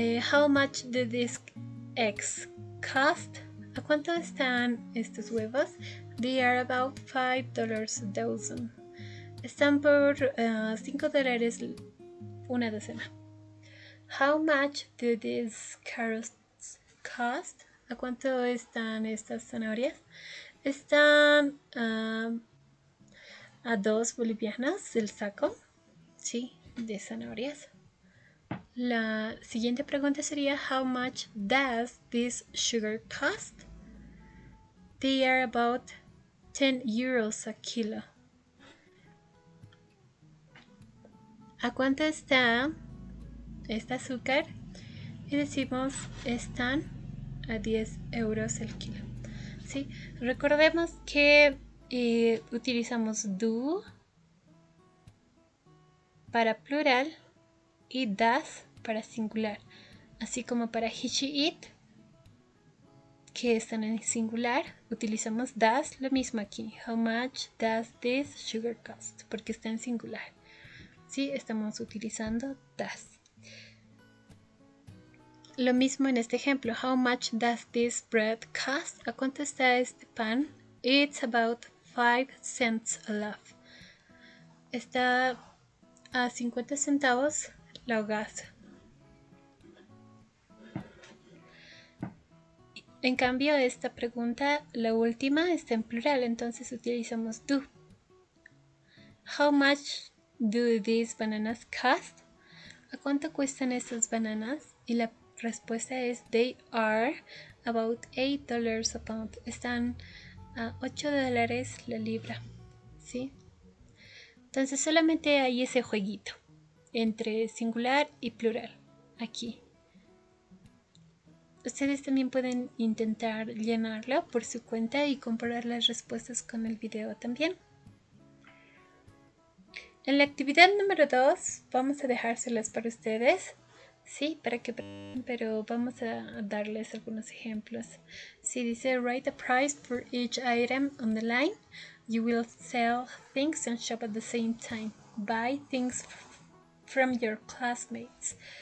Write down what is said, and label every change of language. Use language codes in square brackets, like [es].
[en] How much do these eggs cost? [es] ¿A cuánto están estos huevos? [en] They are about $5 a dozen. [es] Están por $5 una docena. [en] How much do these carrots cost? [es] ¿A cuánto están estas zanahorias? Están a 2 bolivianos el saco, sí, de zanahorias. La siguiente pregunta sería [en] How much does this sugar cost? They are about 10 euros a kilo. [es] ¿A cuánto está este azúcar? Y decimos están a 10 euros el kilo. ¿Sí? Recordemos que utilizamos do para plural y das para singular, así como para he, she, it, que están en singular, utilizamos does. Lo mismo aquí, [en] how much does this sugar cost, [es] porque está en singular. Sí, estamos utilizando does. Lo mismo en este ejemplo, [en] how much does this bread cost? [es] ¿A cuánto está este pan? [en] It's about 5 cents a loaf. [es] Está a 50 centavos la hogaza. En cambio, esta pregunta, la última, está en plural, entonces utilizamos do. [en] How much do these bananas cost? [es] ¿A cuánto cuestan estas bananas? Y la respuesta es [en] they are about $8 a pound. [es] Están a $8 la libra. ¿Sí? Entonces solamente hay ese jueguito entre singular y plural aquí. Ustedes también pueden intentar llenarlo por su cuenta y comparar las respuestas con el video también. En la actividad número 2 vamos a dejárselas para ustedes, sí, para que, pero vamos a darles algunos ejemplos. Si dice [en] write a price for each item on the line, you will sell things and shop at the same time. Buy things from your classmates.